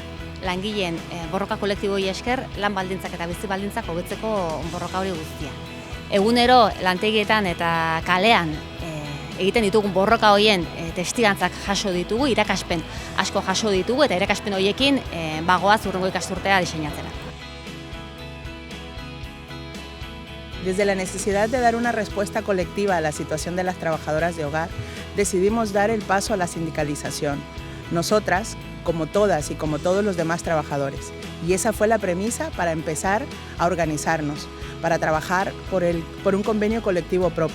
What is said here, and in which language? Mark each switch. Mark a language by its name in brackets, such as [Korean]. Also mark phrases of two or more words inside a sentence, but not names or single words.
[Basque] Langileen borroka kolektiboi esker lan baldintzak eta bizi baldintzak hobetzeko borroka hori guztia. Egunero lantegietan eta kalean egiten ditugun borroka horien testigantzak jaso ditugu, irakaspen asko jaso ditugu eta irakaspen horiekin bagoaz hurrengo ikasturtea diseinatzera. [Spanish] Desde la necesidad de dar una respuesta colectiva a la situación de las trabajadoras de hogar, decidimos dar el paso a la sindicalización. Nosotras, como todas y como todos los demás trabajadores. Y esa fue la premisa para empezar a organizarnos, para trabajar por un convenio colectivo propio.